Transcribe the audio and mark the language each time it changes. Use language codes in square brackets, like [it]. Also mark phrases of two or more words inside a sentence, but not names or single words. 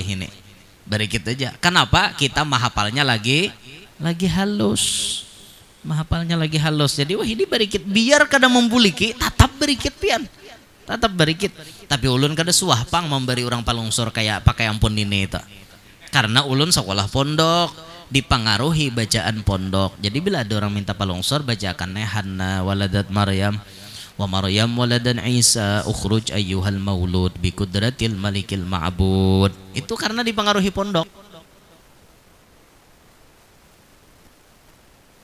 [bjn] ini barikit aja kenapa kita mahafalnya lagi halus mahafalnya lagi halus jadi wah ini barikit biar kada membuliki tetap barikit pian tetap barikit tapi ulun kada suah pang memberi orang palungsor kayak pakai ampun Nini itu karena ulun sekolah pondok dipengaruhi bacaan pondok jadi bila ada orang minta palongsor bacakan [ar] حنة ولدت مريم ومريم ولدت عيسى اخرج أيها المولود بقدرة الملك المعبود [bjn] itu karena dipengaruhi pondok